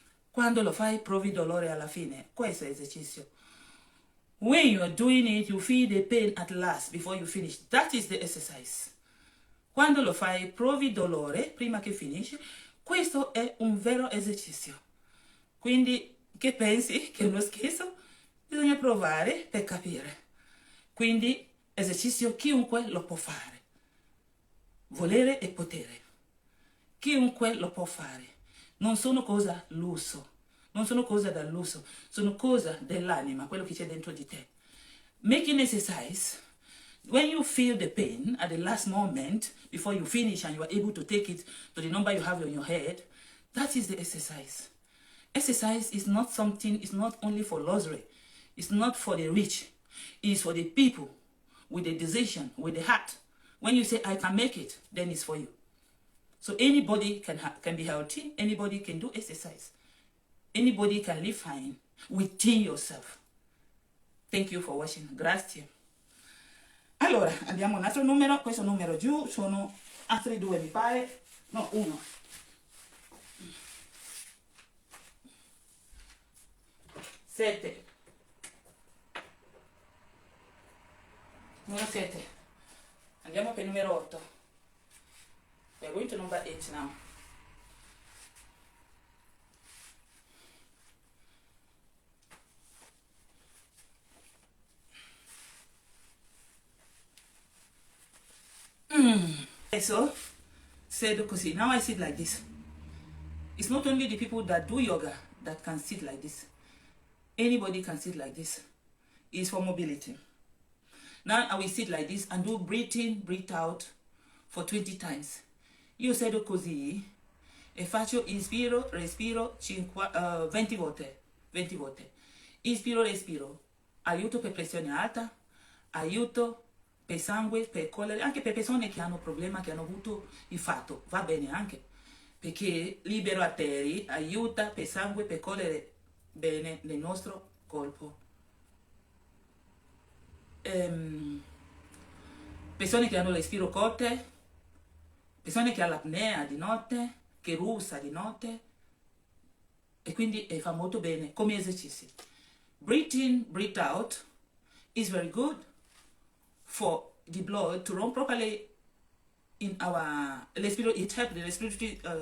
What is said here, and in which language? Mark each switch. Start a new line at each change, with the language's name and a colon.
Italian: Quando lo fai provi dolore alla fine. Questo è l'esercizio.
English: When you are doing it, you feel the pain at last before you finish. That is the exercise.
Italian: Quando lo fai provi dolore prima che finisci. Questo è un vero esercizio. Quindi che pensi che è uno scherzo? Bisogna provare per capire. Quindi esercizio chiunque lo può fare. Volere e potere. Chiunque lo può fare. Non sono cosa lusso. Non sono cosa da lusso. Sono cosa dell'anima, quello che c'è dentro di te.
English: Making exercise, when you feel the pain at the last moment, before you finish and you are able to take it to the number you have on your head, that is the exercise. Exercise is not something, it's not only for luxury. It's not for the rich. It's for the people with the decision, with the heart. When you say, I can make it, then it's for you. So anybody can be healthy. Anybody can do exercise. Anybody can live fine within yourself. Thank you for watching.
Italian: Grazie. Allora, abbiamo un altro numero. Questo numero giù sono altri 2, mi pare. No, 1. Sette. Numero 7. Andiamo per il numero 8.
English: We are going to number 8 now. So,
Italian: sedo così.
English: Now I sit like this. It's not only the people that do yoga that can sit like this. Anybody can sit like this. It's for mobility. Now I will sit like this and do breathe in, breathe out for 20 times.
Italian: Io sedo così e faccio inspiro, respiro 20 volte. 20 volte. Inspiro, respiro. Aiuto per pressione alta, aiuto per sangue, per collera, anche per persone che hanno problema, che hanno avuto infarto. Va bene anche, perché libero arterie, aiuta per sangue, per collere bene nel nostro corpo. Persone che hanno respiro corte, persone che hanno l'apnea di notte, che russa di notte, e quindi fa molto bene come esercizi.
English: Breathe in, breathe out is very good for the blood to run properly in our respiratory. It helps the respiratory